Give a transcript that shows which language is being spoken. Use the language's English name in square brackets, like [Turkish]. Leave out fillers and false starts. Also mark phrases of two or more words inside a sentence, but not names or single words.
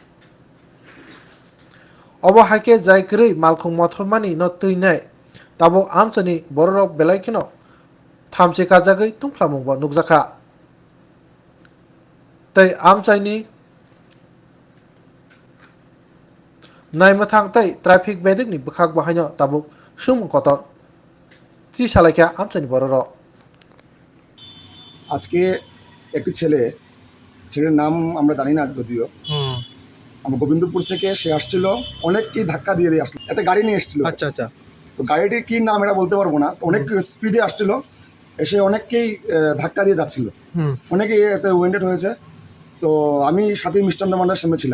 [Kok Borok] Obo haike jai kwrwi Malkhung Mothormani no twinai tabuk amchani borok belai kheno thamchi kajagui tungflamungbo nukjakha tei amchaini naimwthang tei traffic bedek ni bwkhak bahaino tabuk swngmung kotor chi salaikha amchaini borok. [Bangla] আজকে একটি ছেলের নাম আমরা জানি না যদিও আমরা গোবিন্দপুর থেকে সে আসছিল অনেককেই ধাক্কা দিয়ে আসলো একটা গাড়ি নিয়ে এসেছিল আচ্ছা আচ্ছা তো গাড়িটির কি নাম এটা বলতে পারবো না তো অনেক স্পিডে আসছিল এসে অনেককেই ধাক্কা দিয়ে যাচ্ছিল অনেকেই এতে ওয়েন্ডেড হয়েছে তো আমি সাথে মিষ্টান্ন ভান্ডার সামনে ছিলাম